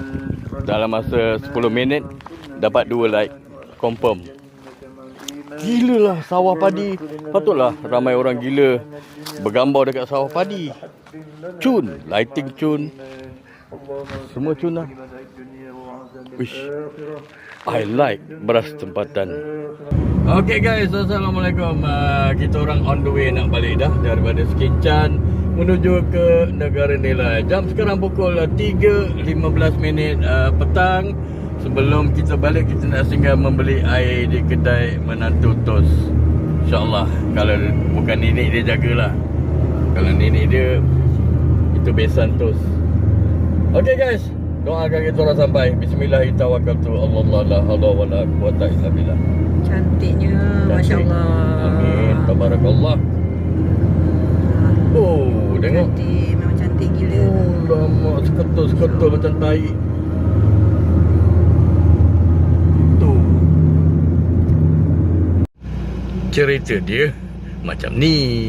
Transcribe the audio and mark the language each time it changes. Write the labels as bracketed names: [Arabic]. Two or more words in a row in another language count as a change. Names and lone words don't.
[Malay] Dalam masa 10 minit dapat 2 like. Confirm. Gila lah sawah padi. Patutlah ramai orang gila bergambar dekat sawah padi. Cun, lighting cun. Semua cun lah. [English] Wish. I like [Malay] beras tempatan. [English] Okay guys, Assalamualaikum. [Malay] Kita orang [English] on the way [Malay] nak balik dah daripada Sekinchan menuju ke Negara Nilai. Jam sekarang pukul 3.15 petang. Sebelum kita balik, kita nak singgah membeli air di kedai menantu Tos. InsyaAllah. Kalau bukan nenek dia jagalah. Kalau nenek dia, itu besan Tos. [English] Okay guys, [Malay] doakan kita orang sampai. Bismillahirrahmanirrahim. [Arabic] الله لا حول ولا قوة إلا بالله. [Malay] Cantiknya, masya-Allah. Amin. Tabarakallah. Oh, tengok. Cantik, memang cantik gila. Oh, lama seketul-seketul macam tai. Tu. Cerita dia macam ni.